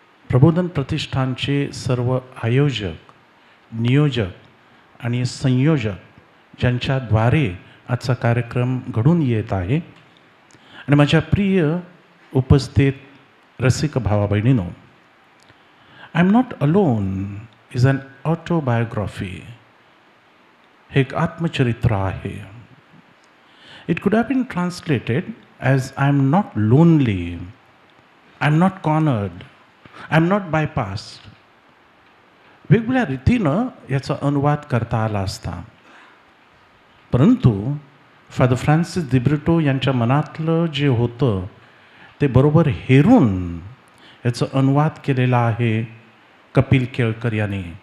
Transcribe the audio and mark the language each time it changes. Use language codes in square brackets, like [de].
[mr] प्रबोधन प्रतिष्ठानचे सर्व आयोजक, नियोजक आणि संयोजक ज्यांच्याद्वारे आजचा कार्यक्रम घडून येत आहे, आणि माझ्या प्रिय उपस्थित रसिक भावा बहिणींनो, [en] I am not alone is an autobiography. [mr] हे एक आत्मचरित्र आहे. [en] It could have been translated as I am not lonely, I am not cornered, I am not bypassed. [mr] वेगवेगळ्या रीतीनं याचा अनुवाद करता आला असता, परंतु फादर फ्रान्सिस दिब्रिटो यांच्या मनातलं जे होतं ते बरोबर हेरून याचं अनुवाद केलेला आहे कपिल केळकर यांनी.